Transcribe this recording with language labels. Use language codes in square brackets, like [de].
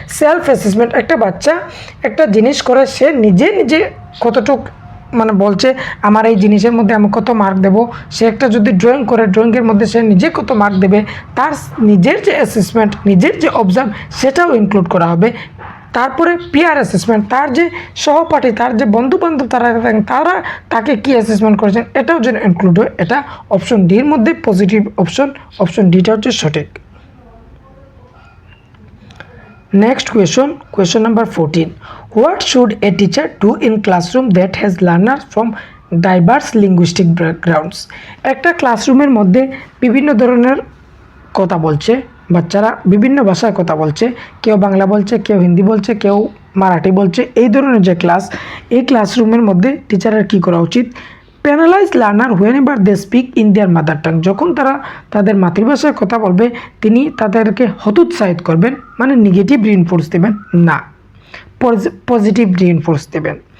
[bn] Self assessment, একটা বাচ্চা একটা জিনিস করে সে নিজে কতটুক মানে বলছে আমার এই জিনিসের মধ্যে আমি কত মার্ক দেব, সে একটা যদি ড্রয়িং করে ড্রয়িংয়ের মধ্যে সে নিজে কত মার্ক দেবে, তার নিজের যে অ্যাসেসমেন্ট, নিজের যে অবজার্ভ সেটাও ইনক্লুড করা হবে। তারপরে পিয়ার অ্যাসেসমেন্ট, তার যে সহপাঠী, তার যে বন্ধুবান্ধব তারা তাকে কী অ্যাসেসমেন্ট করেছেন এটাও যেন ইনক্লুড হয়। এটা অপশন ডির মধ্যে পজিটিভ অপশন ডিটা হচ্ছে সঠিক। [en] Next question number 14. What should a teacher do in classroom that has learners from diverse linguistic backgrounds? [bn] একটা ক্লাসরুমের মধ্যে বিভিন্ন ধরনের কথা বলছে, বাচ্চারা বিভিন্ন ভাষায় কথা বলছে, কেউ বাংলা বলছে, কেউ হিন্দি বলছে, কেউ মারাঠি বলছে, এই ধরনের যে ক্লাস, এই ক্লাসরুমের মধ্যে টিচারের কী করা উচিত? [en] penalize learner whenever they speak in their mother tongue, [bn] যখন তারা তাদের মাতৃভাষায় কথা বলবে তিনি তাদেরকে হতোৎসাহিত করবেন, মানে নেগেটিভ রিইনফোর্স দেবেন না, পজিটিভ রিইনফোর্স দেবেন।